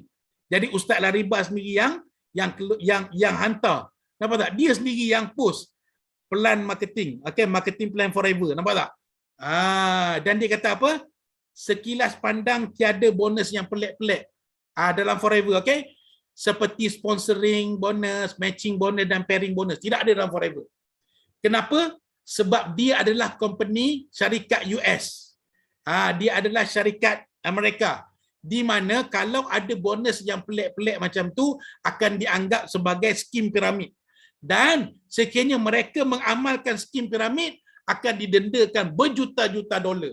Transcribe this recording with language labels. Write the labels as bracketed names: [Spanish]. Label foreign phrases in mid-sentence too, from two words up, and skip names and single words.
[Malay] Jadi Ustaz Lariba sendiri yang hantar. Nampak tak? Dia sendiri yang post pelan marketing. Okey, [English] marketing plan [Malay] Forever. Nampak tak? Dan dia kata apa? Sekilas pandang tiada bonus yang pelik-pelik dalam Forever. Okey, seperti [English] sponsoring bonus, matching bonus [Malay] dan [English] pairing bonus. [Malay] Tidak ada dalam Forever. Kenapa? Sebab dia adalah company syarikat US. Dia adalah syarikat Amerika. Di mana kalau ada bonus yang pelik-pelik macam tu akan dianggap sebagai skim piramid. Dan sekiranya mereka mengamalkan skim piramid akan didendakan berjuta-juta dolar.